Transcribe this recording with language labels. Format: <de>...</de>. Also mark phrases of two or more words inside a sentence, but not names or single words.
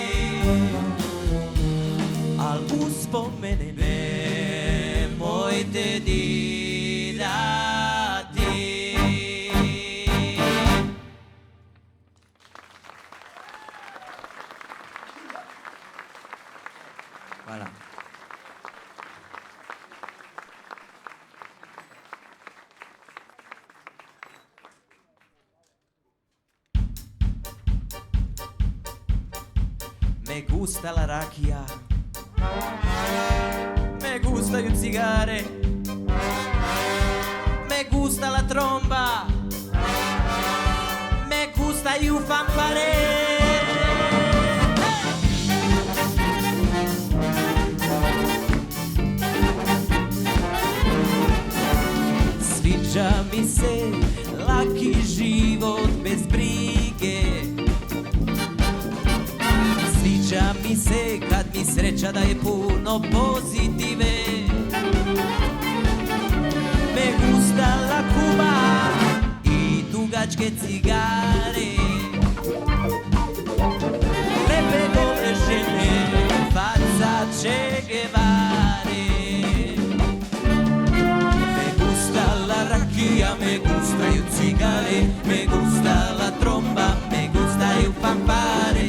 <sr>Al uspomene nemojte dirati. Hvala.</sr> <es>Me gusta la rakija, me</es> <sr>gustaju cigare,</sr> <es>me gusta la tromba, me gusta il fanfare.</es> <sr>Sviđa mi se laki život bez brige, sviđa mi se kad mi sreća daje puno pozitive.</sr> <es>Me gusta la Cuba</es> <sr>i dugačke cigare, lepe gole žene, faca Che Guevare.</sr> <es>Me gusta la rakija, me</es> <sr>gustaju cigare,</sr> <es>me gusta la tromba, me</es> <sr>gustaju fanfare.</sr>